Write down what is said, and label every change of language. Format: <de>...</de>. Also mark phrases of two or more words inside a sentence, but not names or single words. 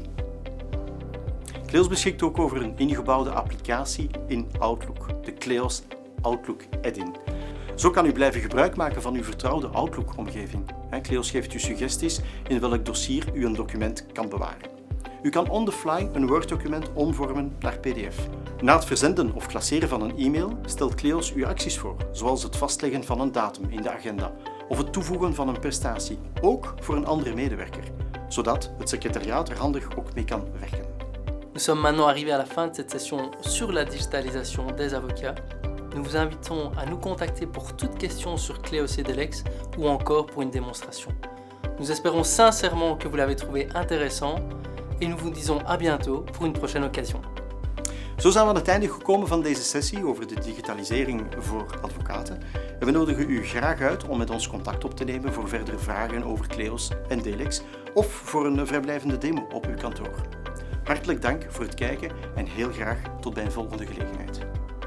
<nl>Cleos beschikt ook over een ingebouwde applicatie in Outlook, de Cleos Outlook Add-in. Zo kan u blijven gebruik maken van uw vertrouwde Outlook-omgeving. Cleos geeft u suggesties in welk dossier u een document kan bewaren. U kan</nl> <en>on the fly</en> <nl>een Word-document omvormen naar PDF. Na het verzenden of klasseren van een e-mail stelt Cleos u acties voor, zoals het vastleggen van een datum in de agenda of het toevoegen van een prestatie, ook voor een andere medewerker, zodat het secretariaat er handig ook mee kan werken.</nl> <fr>Nous sommes maintenant arrivés à la fin de cette session sur la digitalisation des avocats. Nous vous invitons à nous contacter pour toute question sur Cleos et Delex ou encore pour une démonstration. Nous espérons sincèrement que vous l'avez trouvé intéressant et nous vous disons à bientôt pour une prochaine occasion.</fr> <nl>Zo zijn we aan het einde gekomen van deze sessie over de digitalisering voor advocaten. En we nodigen u graag uit om met ons contact op te nemen voor verdere vragen over Cleos en Delex of voor een vrijblijvende demo op uw kantoor. Hartelijk dank voor het kijken en heel graag tot bij een volgende gelegenheid.</nl>